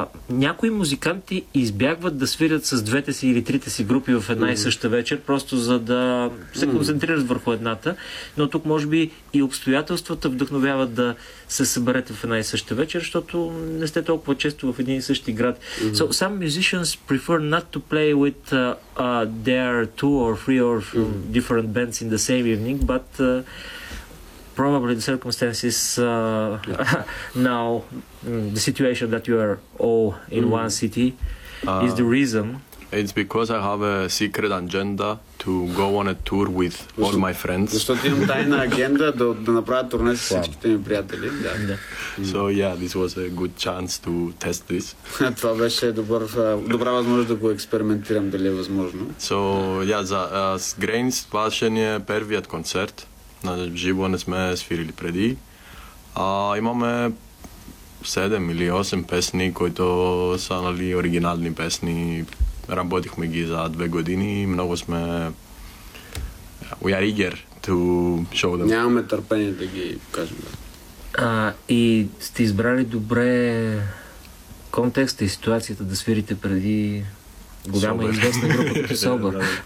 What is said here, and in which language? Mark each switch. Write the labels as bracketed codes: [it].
[bg] Някои музиканти избягват да свирят с двете си или трите си групи в една и съща вечер, просто за да се концентрират върху едната. Но тук може би и обстоятелствата вдъхновяват да се съберете в една и съща вечер, защото не сте толкова често в един и същи град. [en] So, some musicians prefer not to play with their two or three or different bands in the same evening, but probably the circumstances now, the situation that you are all in one city is the reason. It's because I have a secret agenda to go on a tour with all my friends. [bg] Защото имам тайна агенда да направя турне с всичките ми приятели. [en] So yeah, this was a good chance to test this. [bg] Това беше добра възможност да го експериментирам, дали е възможно. [en] So yeah, [bg] с Grains беше ни първият концерт. Живо не сме свирили преди. Имаме 7 или 8 песни, които са, нали, оригинални песни. Работихме ги за 2 години. Много сме... [en] We are eager to show them. [bg] Нямаме търпение да ги кажем. И сте избрали добре контекста и ситуацията да свирите преди голяма и известна група като Собър.